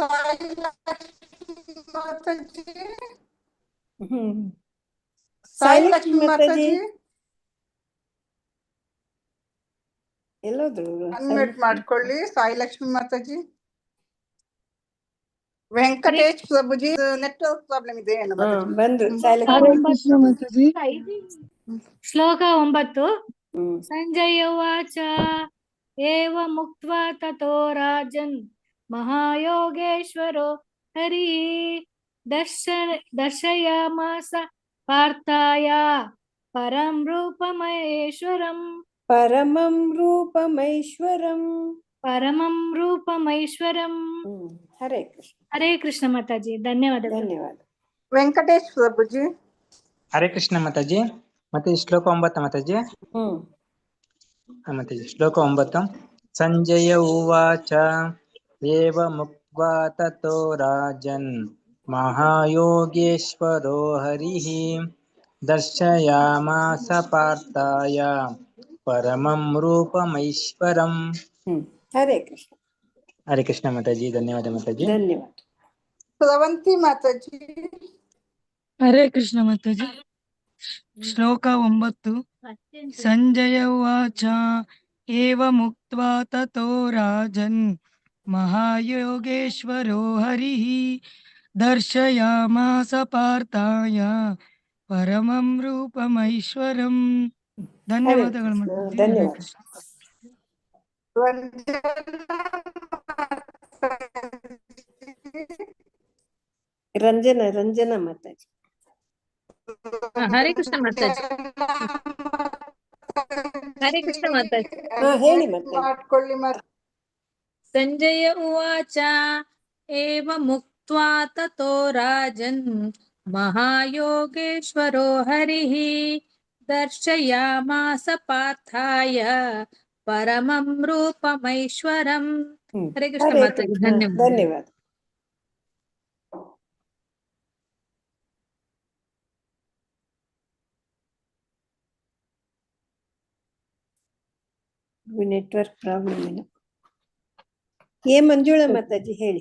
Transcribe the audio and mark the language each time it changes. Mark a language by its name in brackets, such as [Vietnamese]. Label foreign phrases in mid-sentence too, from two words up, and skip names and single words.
[Kannada] ಸಾಯಿಲಕ್ಷ್ಮಿ ಮಾತಾಜಿ ಎಲ್ಲೋದ್ರು? ಅನ್ಮ್ಯೂಟ್ ಮಾಡ್ಕೊಳ್ಳಿ. ಸಾಯಿಲಕ್ಷ್ಮಿ ಮಾತಾಜಿ. ವೆಂಕಟೇಶ್ ಪ್ರಭುಜಿ [English] network problem [Kannada] ಇದೆ ಏನು? ಬಂದ್ರು ಶ್ಲೋಕ 9. [Sanskrit] ಸಂಜಯ ಉವಾಚ ಏವ ಮುಕ್ತ್ವಾ ತತೋ ರಾಜನ್ ಮಹಾಯೋಗೇಶ್ವರೋ ಹರಿ ದರ್ಶಯಾಮಾಸ ಪಾರ್ಥಾಯ ಪರಂ ರೂಪಮೈಶ್ವರಂ ಪರಮಂ ರೂಪಮೈಶ್ವರಂ. ಹರೇ ಕೃಷ್ಣ. ಹರೇ ಕೃಷ್ಣ [Kannada] ಮಾತಾಜಿ, ಧನ್ಯವಾದಗಳು. ಧನ್ಯವಾದ. ವೆಂಕಟೇಶ್ ಪ್ರಭುಜಿ. [Sanskrit] ಹರೇ ಕೃಷ್ಣ [Kannada] ಮಾತಾಜಿ. ಮತ್ತೆ ಶ್ಲೋಕ 9 ಮಾತಾಜಿ. ಮಾತಾಜಿ ಶ್ಲೋಕ [Sanskrit] 9. ಸಂಜಯ ಉವಾಚ ಏವ ಮುಕ್ತ್ವಾ ತತೋ ರಾಜನ್ महायोगेश्वरो हरिः दर्शयामास पार्थाय परमं रूपमैश्वरम्। हरे कृष्ण। हरे कृष्ण [Hindi] माताजी, धन्यवाद माताजी। धन्यवाद। [Kannada] ಸ್ರವಂತಿ ಮಾತಾಜಿ. [Sanskrit] ಹರೇ ಕೃಷ್ಣ [Kannada] ಮಾತಾಜಿ. ಶ್ಲೋಕ 9. [Sanskrit] ಸಂಜಯ ಉವಾಚ ಏವಮುಕ್ತ್ವಾ ತತೋ ರಾಜನ್ ಮಹಾಯೋಗೇಶ್ವರೋ ಹರಿಃ ದರ್ಶಯಾಮಾಸ ಪಾರ್ಥಾಯ ಪರಮಂ ರೂಪಮೈಶ್ವರಂ. [Kannada] ಧನ್ಯವಾದಗಳು ಕೃಷ್ಣ, ಮಾತಾಜಿ. ಹರೇ ಧನ್ಯವಾದ. ಕೃಷ್ಣ. ರಂಜನಾ ರಂಜನಾ ಮಾತಾಜಿ. [Sanskrit] ಹರೇ ಕೃಷ್ಣ [Kannada] ಮಾತಾಜಿ. [Sanskrit] ಹರೇ ಕೃಷ್ಣ [Kannada] ಮಾತಾಜಿ. ಹೇಳಿ ಮಾತಾಜಿ. ಮಾಡ್ಕೊಳ್ಳಿ ಮಾತಾಜಿ. [Sanskrit] ಸಂಜಯ ಉವಾಚ ಏವ ಮುಕ್ತ್ವಾ ತತೋ ರಾಜನ್ ಮಹಾಯೋಗೇಶ್ವರೋ ಹರಿಃ ದರ್ಶಯಾಮಾಸ ಪಾರ್ಥಾಯ ಪರಮಂ ರೂಪಮೈಶ್ವರಂ. ಹರೇ ಕೃಷ್ಣ [Kannada] ಹರೇ ಮಾತಾಜಿ. ಕೃಷ್ಣ, ಧನ್ಯವಾದ. ಧನ್ಯವಾದ. [English] network problem [Kannada] ಇಲ್ಲ. ಮಂಜುಳಾ ಮಾತಾಜಿ ಹೇಳಿ.